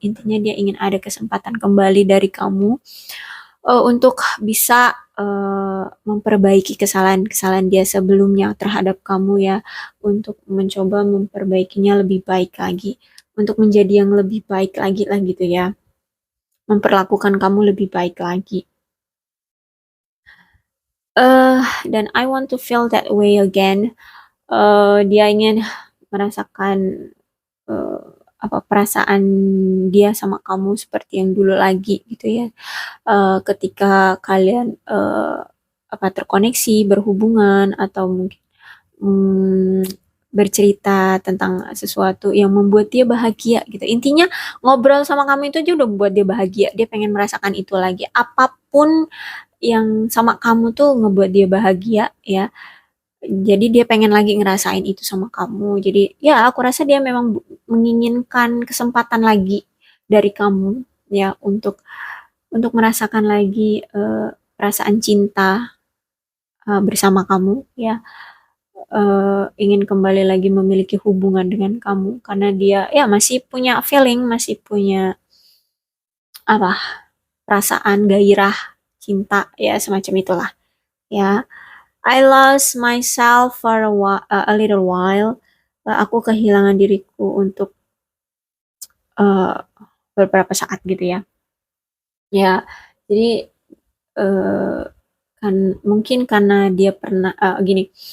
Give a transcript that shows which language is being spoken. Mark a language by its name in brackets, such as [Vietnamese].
[Indonesian] Intinya dia ingin ada kesempatan kembali dari kamu untuk bisa memperbaiki kesalahan-kesalahan dia sebelumnya terhadap kamu ya, untuk mencoba memperbaikinya lebih baik lagi, untuk menjadi yang lebih baik lagi lah gitu ya, memperlakukan kamu lebih baik lagi. [English] Dan I want to feel that way again. [Indonesian] Dia ingin merasakan eh, apa perasaan dia sama kamu seperti yang dulu lagi gitu ya. Ketika kalian apa terkoneksi, berhubungan, atau mungkin bercerita tentang sesuatu yang membuat dia bahagia gitu. Intinya ngobrol sama kamu itu aja udah membuat dia bahagia. Dia pengen merasakan itu lagi. Apapun yang sama kamu tuh ngebuat dia bahagia ya. Jadi dia pengen lagi ngerasain itu sama kamu. Jadi ya aku rasa dia memang menginginkan kesempatan lagi dari kamu ya untuk merasakan lagi perasaan cinta bersama kamu ya. Ingin kembali lagi memiliki hubungan dengan kamu karena dia ya masih punya feeling, masih punya apa perasaan gairah cinta ya semacam itulah ya. [English] I lost myself for a little while. [Indonesian] Aku kehilangan diriku untuk uh, beberapa saat gitu ya. Ya, jadi uh, kan mungkin karena dia pernah gini.